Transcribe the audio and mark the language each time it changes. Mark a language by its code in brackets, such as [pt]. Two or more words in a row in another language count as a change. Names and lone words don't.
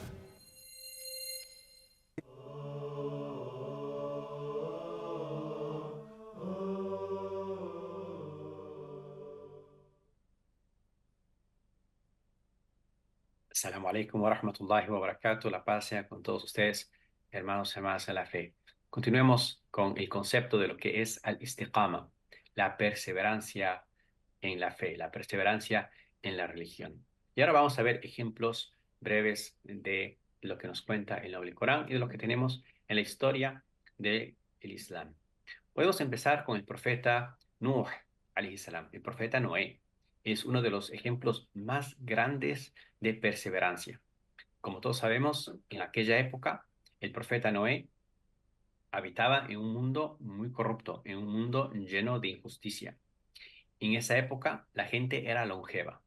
[ar] السلام عليكم ورحمة الله وبركاته. [es] La paz sea con todos ustedes, hermanos y hermanas en la fe. Continuemos con el concepto de lo que es al-istiqama, la perseverancia en la fe, la perseverancia en la religión. Y ahora vamos a ver ejemplos breves de lo que nos cuenta el Noble Corán y de lo que tenemos en la historia del Islam. Podemos empezar con el profeta Nuh, [ar] عليه السلام. [es] El profeta Noé es uno de los ejemplos más grandes de perseverancia. Como todos sabemos, en aquella época, el profeta Noé habitaba en un mundo muy corrupto, en un mundo lleno de injusticia. En esa época, la gente era longeva.